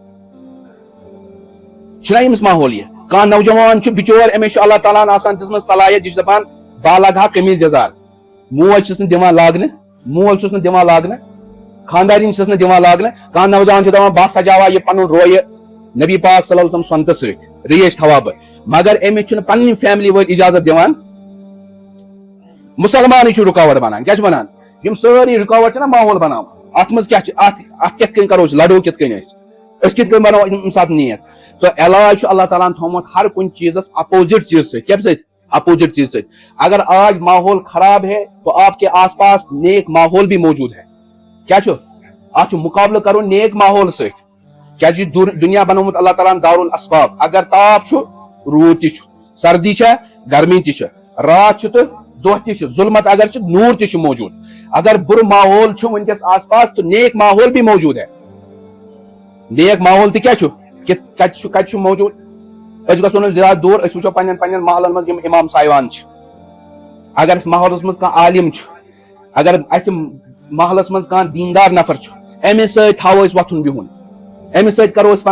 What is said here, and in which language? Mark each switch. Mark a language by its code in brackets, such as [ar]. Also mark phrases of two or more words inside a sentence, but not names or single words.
[ks] چھُنہ أمِس ماحول یہِ کانٛہہ نوجوان چھُ بِچور أمِس چھُ اللہ تعالیٰ ہن آسان دِژمٕژ صلٲحیت یہِ چھُ دپان بہٕ لاگہٕ ہا قمیٖض یزار موج چھُس نہٕ دِوان لاگنہٕ مول چھُس نہٕ دِوان لاگنہٕ خاندارِنۍ چھُس نہٕ دِوان لاگنہٕ کانٛہہ نوجوان چھُ دپان بہٕ سجاوہا یہِ پنُن رویہِ نبی پاک [ar] صلی اللہ علیہ وسلم [ks] سۄنتہٕ سۭتۍ ریش تھاوہا بہٕ مگر أمِس چھُنہٕ پنٕنۍ فیملی وٲلۍ اجازت دِوان مُسلمانٕے چھُ رُکاوٹ بنان کیاہ چھُ بنان یِم سٲری رُکاوٹ چھِنہ ماحول بناوان اتھ منٛز کیاہ چھِ اتھ کِتھ کٔنۍ کرو أسۍ لڑو کِتھ کٔنۍ أسۍ کِتھ کٔنۍ بنو امہِ ساتہٕ نیک تہٕ علاج چھُ اللہ تعالیٰ ہن تھومُت ہر کُنہِ چیٖزس اپوزٹ چیٖز سۭتۍ کیٚمہِ سۭتۍ اپوزٹ چیٖز سۭتۍ [ur] اگر آج ماحول خراب ہے تو آپ کے آس پاس نیک ماحول بھی موجود ہے [ks] کیا چھُ اتھ چھُ مُقابلہٕ کرُن نیک ماحول سۭتۍ کیازِ یہِ دُنیا بنومُت اللہ تعالیٰ ہن دارُل اسباب اگر تاپھ چھُ روٗد تہِ چھُ سردی چھےٚ گرمی تہِ چھِ رات چھُ تہٕ دۄہ تہِ چھُ ظُلمت اگر چھُ نوٗر تہِ چھُ موجوٗد اگر بُرٕ ماحول چھُ وٕنکیٚس آس پاس [ur] تو نیک ماحول بھی موجوٗد ہے [ks] نیک ماحول تہِ کیاہ چھُ کتہِ چھُ موجوٗد أسۍ گژھو نہٕ زیادٕ دوٗر أسۍ وٕچھو پننٮ۪ن محلن منٛز یِم امام صاحبان چھِ اگر أسۍ محلس منٛز کانٛہہ عالِم چھُ اگر اسہِ محلس منٛز کانٛہہ دیٖندار نفر چھُ أمِس سۭتۍ تھاوو أسۍ وۄتھُن بِہُن أمِس سۭتۍ کرو أسۍ